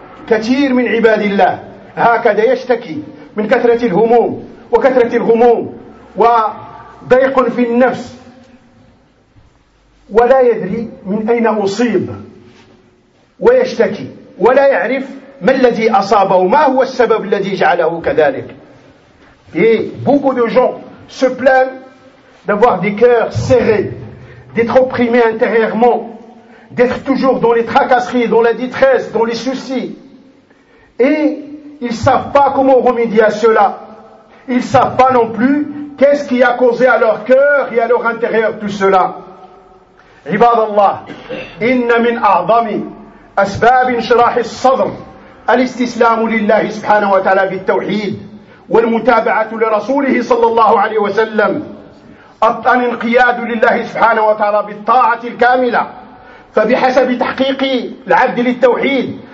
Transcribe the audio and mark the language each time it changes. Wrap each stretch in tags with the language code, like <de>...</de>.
<ar>كثير من عباد الله هكذا يشتكي من كثرة الهموم وكثرة الغموم وضيق في النفس، ولا يدري من أين أصيب ويشتكي، ولا يعرف ما الذي أصابه، ما هو السبب الذي جعله كذلك.</ar> <fr>Et beaucoup de gens se plaignent d'avoir des cœurs serrés, d'être opprimés intérieurement, d'être toujours dans les tracasseries, dans la détresse, dans les soucis. Et ils ne savent pas comment remédier à cela. Ils ne savent pas non plus qu'est-ce qui a causé à leur cœur et à leur intérieur tout cela.</fr> <ar>Ibad Allah, inna min a'dami asbab inshirah al-sadr al-istislamu lillahi subhanahu wa ta'ala bit-tawhid والمتابعة لرسوله صلى الله عليه وسلم، الانقياد لله سبحانه وتعالى بالطاعة الكاملة. فبحسب تحقيق العبد للتوحيد</ar>